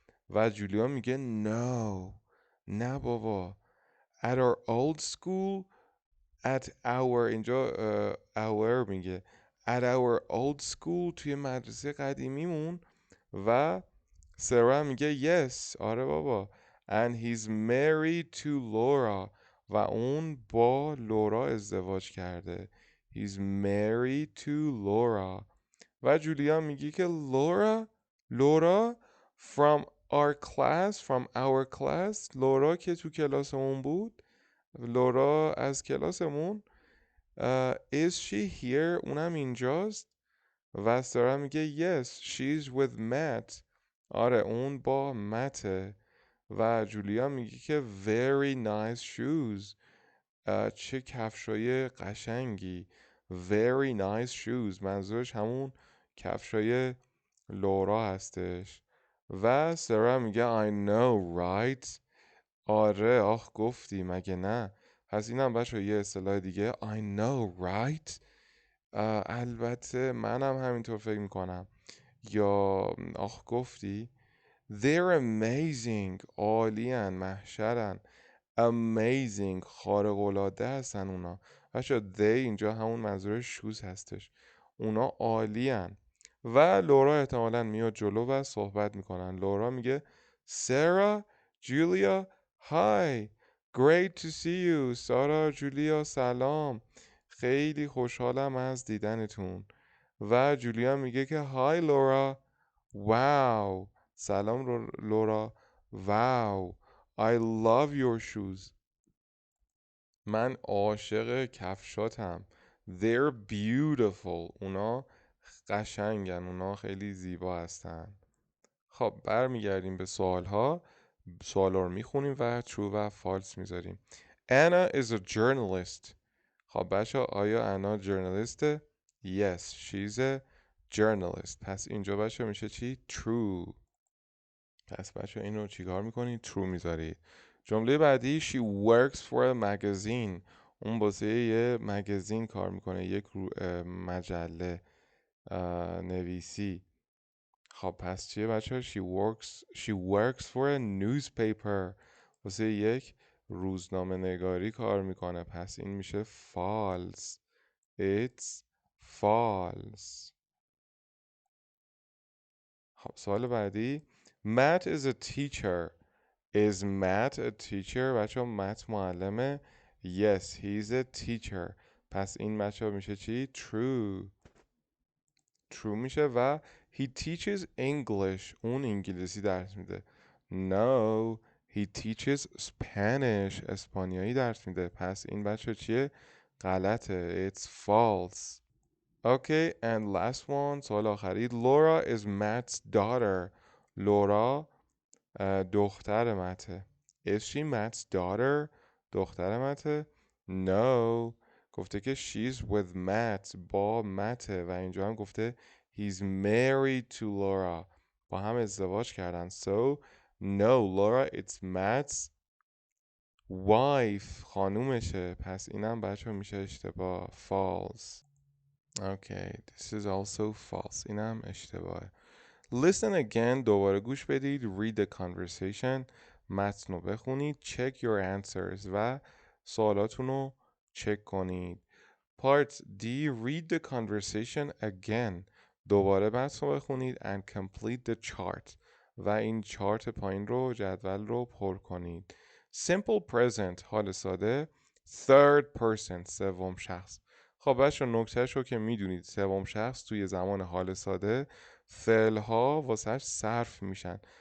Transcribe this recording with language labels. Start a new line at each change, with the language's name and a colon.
Persian: و جولیا میگه
English: no
Persian: نه بابا
English: at our old school at our اینجا our میگه at our old school
Persian: توی مدرسه قدیمیمون. و سارا میگه yes آره بابا
English: and he's married to Laura
Persian: و اون با لورا ازدواج کرده.
English: he's married to Laura.
Persian: و جولیا میگه که لورا
English: from our class
Persian: لورا که تو کلاسمون بود، لورا از کلاسمون.
English: is she here
Persian: اونم اینجاست. و سارا میگه
English: yes she's with Matt
Persian: آره اون با مته. و جولیا میگه که
English: very nice shoes
Persian: چه کفشای قشنگی.
English: very nice shoes
Persian: منظورش همون کفشای لورا هستش. و سارا میگه
English: I know right
Persian: آره آخ گفتی مگه نه. پس اینم بچه یه اصطلاح دیگه
English: I know right
Persian: البته منم همینطور فکر میکنم. یا آخ گفتی.
English: They're amazing
Persian: عالیان محشرن. amazing، خارق‌العاده هستن اونا. بچه they اینجا همون منظور شوز هستش، اونا عالین. و لورا احتمالاً میاد جلو و صحبت میکنن.
English: Laura میگه Sarah, Julia, hi, great to see you.
Persian: سارا، جولیا، سلام، خیلی خوشحالم از دیدنتون. و جولیا میگه که hi لورا، واو، سلام لورا، واو،
English: I love your shoes.
Persian: من عاشق کفشاتم.
English: They're beautiful.
Persian: اونا قشنگن، اونا خیلی زیبا هستن. خب برمیگردیم به سوالها. سوالا رو میخونیم و true و false میذاریم.
English: Anna is a journalist.
Persian: خب بچه آیا انا جرنالیسته؟
English: Yes, she's a journalist.
Persian: پس اینجا بچه میشه چی؟ True. پس بچه این رو چیکار میکنید؟ True میذارید. جمله بعدی
English: she works for a magazine.
Persian: اون واسه یه مگزین کار میکنه، یک مجله نویسی. خب پس چیه بچه؟
English: she works for a newspaper.
Persian: واسه یک روزنامه نگاری کار میکنه. پس این میشه false.
English: It's false.
Persian: خب سوال بعدی
English: Matt is a teacher. Is Matt a teacher؟
Persian: بچه مت معلمه.
English: Yes, he's a teacher.
Persian: پس این بچه میشه چی؟ True. True میشه. و
English: he teaches English.
Persian: اون انگلیسی درس میده.
English: No, he teaches Spanish.
Persian: اسپانیایی درس میده. پس این بچه چیه؟ غلطه.
English: It's false. Okay, and last one.
Persian: سوال آخری
English: Laura is Matt's daughter.
Persian: لورا دختر مته.
English: Is she Matt's daughter؟
Persian: دختر مته؟
English: No.
Persian: گفته که
English: she's with Matt.
Persian: با مته. و اینجا هم گفته
English: he's married to Laura.
Persian: با هم ازدواج کردن.
English: So no, Laura, it's Matt's wife.
Persian: خانومشه. پس اینم بچه میشه اشتباه. False.
English: Okay, this is also false.
Persian: اینم اشتباهه.
English: Listen again.
Persian: دوباره گوش بدید.
English: Read the conversation.
Persian: متن رو بخونید.
English: Check your answers.
Persian: و سوالاتون رو چک کنید. Part D.
English: Read the conversation again.
Persian: دوباره متن رو بخونید
English: and complete the chart.
Persian: و این چارت پایین رو، جدول رو پر کنید.
English: Simple present حال ساده. Third person سوم شخص.
Persian: خب بچه نکتهش رو که میدونید، سوم شخص توی زمان حال ساده فعل ها واسهش صرف میشن.